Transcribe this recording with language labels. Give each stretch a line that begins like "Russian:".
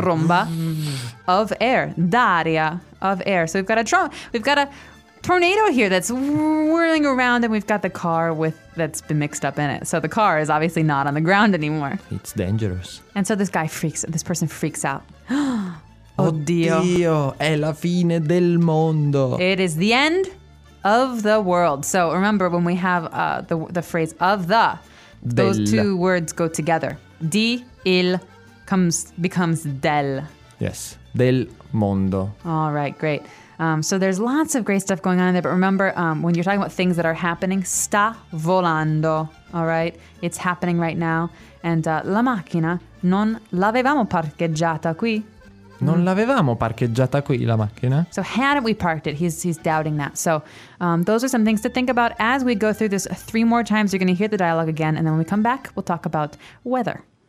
English: tromba of air. D'aria of air. So we've got a tornado here that's whirling around, and we've got the car with that's been mixed up in it. So the car is obviously not on the ground anymore. It's dangerous. And so this person freaks out.
Italian: Oddio. Oddio, è la fine del mondo.
English: It is the end of the world. So remember when we have the phrase of the, those two words go together. Di, il, becomes del. Yes, del mondo. All right, great. So there's lots of great stuff going on in there, but remember, when you're talking about things that are happening,
Italian: sta volando,
English: all right? It's happening right now.
Italian: And la macchina non l'avevamo parcheggiata qui. Non l'avevamo parcheggiata qui, la macchina?
English: So hadn't we parked it? He's doubting that. So those are some things to think about as we go through this three more times. You're going to hear the dialogue again, and then when we come back, we'll talk about weather.